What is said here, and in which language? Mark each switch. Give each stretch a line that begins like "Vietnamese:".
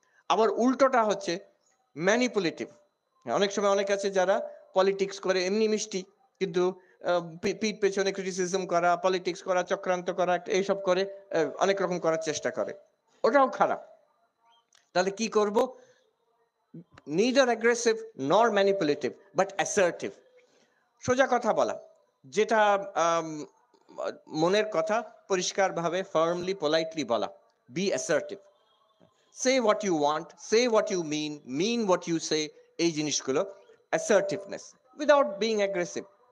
Bangla: আবার উল্টোটা হচ্ছে ম্যানিপুলেটিভ। অনেক সময় অনেক আছে যারা পলিটিক্স করে এমনি মিষ্টি, কিন্তু পিঠ পেছনে ক্রিটিসিজম করা, পলিটিক্স করা, চক্রান্ত করা, এইসব করে অনেক রকম করার চেষ্টা করে। ওটাও খারাপ। তাহলে কি করব?
English: neither aggressive nor manipulative but assertive.
Bangla: সোজা কথা বলা, যেটা আম মনের কথা পরিষ্কারভাবে ফার্মলি পোলাইটলি বলা।
English: Be assertive. Say what you want, say what you mean what you say.
Bangla: এই জিনিসগুলো
English: Assertiveness without being aggressive.